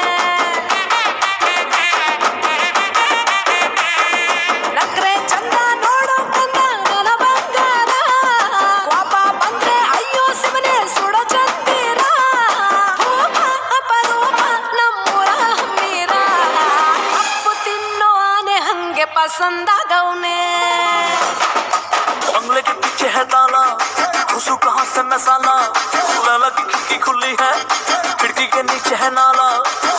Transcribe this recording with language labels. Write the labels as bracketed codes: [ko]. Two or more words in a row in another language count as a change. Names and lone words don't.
[kn] ನಕ್ರೆ ಚಂದ ನೋಡೋ ಕಂದ ನನ್ನ ಬಂಗಾರ ಕೋಪ ಬಂದ್ರೆ ಅಯ್ಯೋ ಶಿವನೇ ಸುಡೋ ಚಂದಿರ ರೂಪ ಅಪರೂಪ ನಮ್ಮೂರ ಹಮ್ಮೀರ ಅಪ್ಪು ತಿನ್ನೋ ಆನೆ ಹಂಗೆ ಪಸಂದಾಗವ್ನೆ [hi] बंगले के पीछे है ताला घुसू कहाँ से मसाला लगा की खिड़की खुली है खिड़की के नीचे है नाला